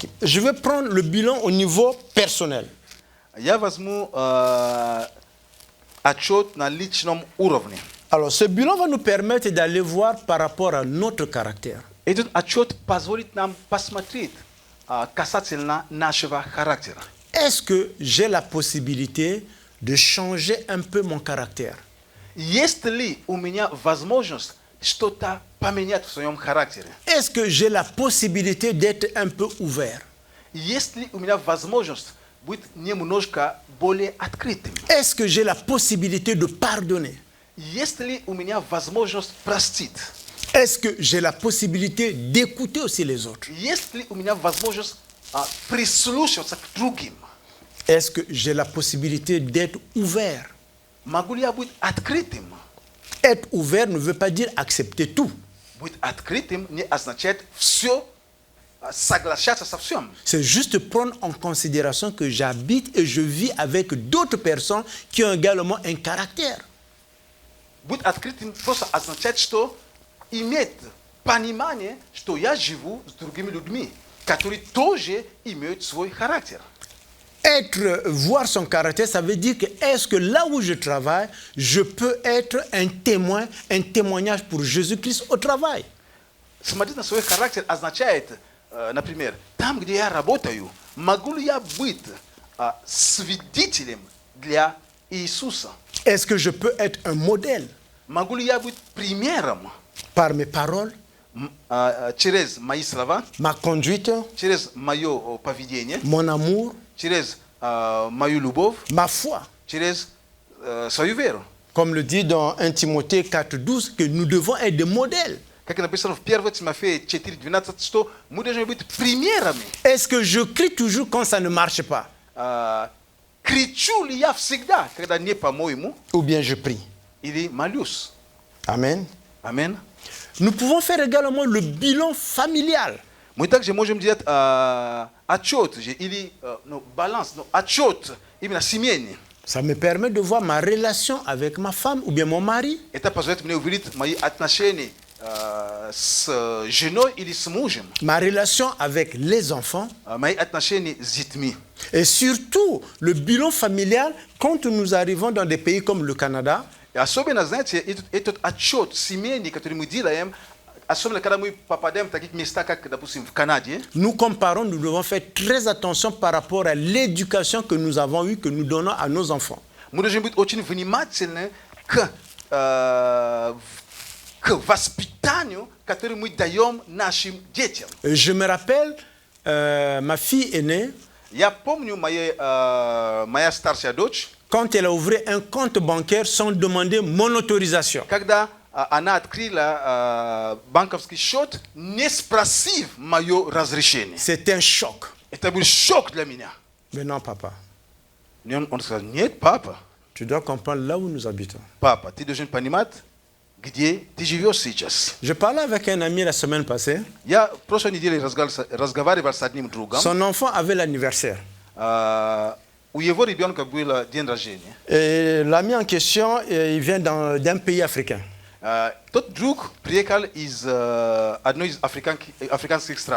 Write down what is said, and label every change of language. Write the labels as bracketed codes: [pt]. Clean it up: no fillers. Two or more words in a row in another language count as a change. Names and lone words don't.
[fr] Je vais prendre le bilan au niveau personnel. [ru] Я возьму отчет на личном уровне. [fr] Alors, ce bilan va nous permettre d'aller voir par rapport à notre caractère. [ru] Этот отчет позволит нам посмотреть касательно нашего характера. [fr] Est-ce que j'ai la possibilité de changer un peu mon caractère? [ru] Есть ли у меня возможность что-то поменять в своем характере? [fr] Est-ce que j'ai la possibilité d'être un peu ouvert? [ru] Есть ли у меня возможность быть немножко более открытым? [fr] Est-ce que j'ai la possibilité de pardonner? [ru] Есть ли у меня возможность простить? [fr] Est-ce que j'ai la possibilité d'écouter aussi les autres? [ru] Есть ли у меня возможность прислушиваться к другим? [fr] Est-ce que j'ai la possibilité d'être ouvert? [ru] Могу ли я быть открытым? [fr] Être ouvert ne veut pas dire accepter tout. [ru] Быть открытым не означает все соглашаться со всем. [fr] C'est juste prendre en considération que j'habite et je vis avec d'autres personnes qui ont également un caractère. [ru] Быть открытым просто означает, что иметь понимание, что я живу с другими людьми, которые тоже имеют свой характер. [fr] Voir son caractère, ça veut dire que est-ce que là où je travaille, je peux être un témoin, un témoignage pour Jésus-Christ au travail. [ru] Смотреть на свой характер означает, например, там, где я работаю, могу ли я быть свидетелем для Иисуса? [fr] Est-ce que je peux être un modèle? [ru] Могу ли я быть примером? [fr] Par mes paroles, [ru] Через мои слова, [fr] ma conduite, [ru] через мое поведение, [fr] mon amour, [ru] через мою любовь, [fr] ma foi. [ru] через свою веру. [fr] Comme le dit dans 1 Timothée 4,12, que nous devons être des modèles. [ru] Как написано в 1 Тимофея 4:12, что мы должны быть примерами. [fr] Est-ce que je crie toujours quand ça ne marche pas? [ru] Кричу ли я всегда, когда не по-моему, [fr] Ou bien je prie? [ru] или молюсь? [fr] Amen. [ru] Амин. [fr] Nous pouvons faire également le bilan familial. [ru] Мы также можем делать отчет или баланс, отчет именно семейный. [fr] Ça me permet de voir ma relation avec ma femme ou bien mon mari. [ru] Это позволяет мне увидеть мои отношения с женой или с мужем, [fr] Ma relation avec les enfants. [ru] мои отношения с детьми. [fr] Et surtout, le bilan familial, quand nous arrivons dans des pays comme le Canada, [ru] И особенно, знаете, этот отчет семейный, который мы делаем, особенно когда мы попадаем в такие места, как, допустим, в Канаде, [fr] nous comparons, nous devons faire très attention par rapport à l'éducation que nous avons eue, que nous donnons à nos enfants. [ru] мы должны быть очень внимательны к воспитанию, которое мы даем нашим детям. [fr] Je me rappelle, ma fille aînée, [ru] Я помню моя старшая дочь, [fr] quand elle a ouvert un compte bancaire sans demander mon autorisation. [ru] когда она открыла банковский счет, не спросив мое разрешение. [fr] C'était un choc. [ru] Это был шок для меня. [fr] Mais non, papa, [ru] Он сказал: нет, папа, [fr] tu dois comprendre là où nous habitons. [ru] папа, ты должен понимать, где ты живешь сейчас. [fr] Je parlais avec un ami la semaine passée. [ru] Я в прошлой неделе разговаривал с одним другом. [fr] Son enfant avait l'anniversaire. [ru] У его ребенка был день рождения. [fr] Et l'ami en question, il vient d'un pays africain. [ru] Тот друг приехал из одной из африканских стран.